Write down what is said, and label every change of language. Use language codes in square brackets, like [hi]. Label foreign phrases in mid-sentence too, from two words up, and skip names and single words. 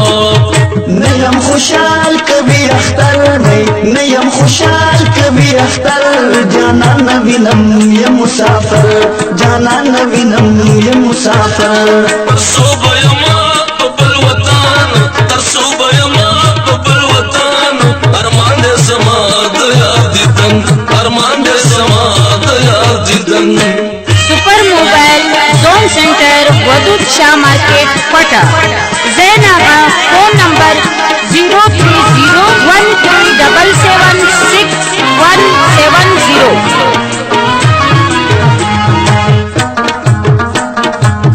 [ps] نه یم خوشحال کبھی اختر نه یم خوشحال کبھی اختر جانان نه وینم یم مسافر جانان نه وینم یم مسافر تر څو به یمه په بل وطن تر څو به یمه په بل وطن ارمان دې زما د یار دیدن ارمان دې زما د یار دیدن [ur] सुपर मोबाइल जोन सेंटर वदूद शाह मार्केट पटा जैनाबा [en] phone number [ur] 0301377617